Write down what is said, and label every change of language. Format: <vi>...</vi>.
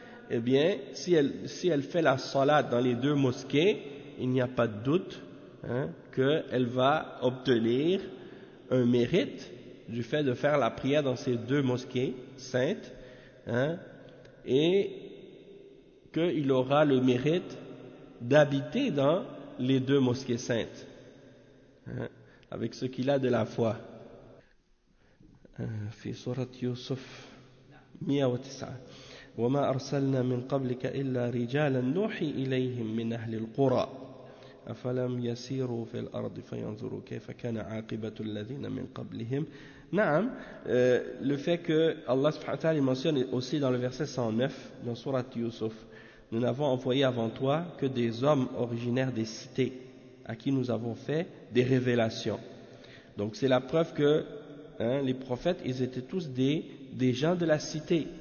<fr>eh bien, si elle fait la salat dans les deux mosquées, il n'y a pas de doute, hein, qu'elle va obtenir un mérite du fait de faire la prière dans ces deux mosquées saintes, hein, et qu'il aura le mérite d'habiter dans les deux mosquées saintes, hein, avec ce qu'il a de la foi.</fr> <ar>في سورة يوسف 109 وما أرسلنا من قبلك إلا رجالا نوحي إليهم من أهل القرى أفلم يسيروا في الأرض فينظروا كيف كان عاقبة الذين من قبلهم.</ar> <fr>نعم, le fait que Allah subhanahu wa ta'ala mentionne aussi dans le verset 109 dans sourate Yusuf, nous n'avons envoyé avant toi que des hommes originaires des cités à qui nous avons fait des révélations. Donc c'est la preuve que, hein, les prophètes, ils étaient tous des gens de la cité.</fr>